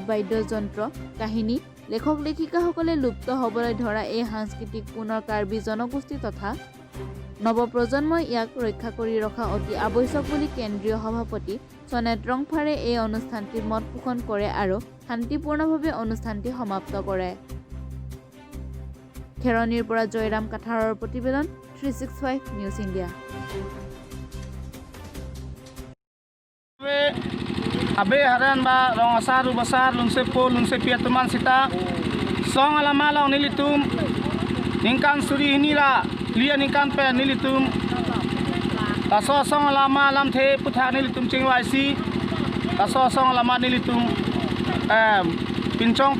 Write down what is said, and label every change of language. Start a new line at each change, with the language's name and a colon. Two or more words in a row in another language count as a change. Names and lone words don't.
Assamese: বাদ্যযন্ত্ৰ কাহিনী লেখক লেখিকাসকলে লুপ্ত হ'বলৈ ধৰা এই সাংস্কৃতিক পুনৰ কাৰ্বি জনগোষ্ঠী তথা নৱপ্ৰজন্মই ইয়াক ৰক্ষা কৰি ৰখা অতি আৱশ্যক বুলি কেন্দ্ৰীয় সভাপতি সনেট ৰংফাৰে এই অনুষ্ঠানটিত মত পোষণ কৰে আৰু শান্তিপূৰ্ণভাৱে অনুষ্ঠানটি সমাপ্ত কৰে খেৰণীৰ পৰা জয়ৰাম কাঠাৰৰ প্ৰতিবেদন 365 নিউজ ইণ্ডিয়া
Karbi: abe haran ba rong asar ubasar lungse po lungse pia tuman sita song alama long nilitum ningkan suri hinila lia ningkan pe nilitum taso song alama lam the putha nilitum chingwai si taso song alama nilitum pinchong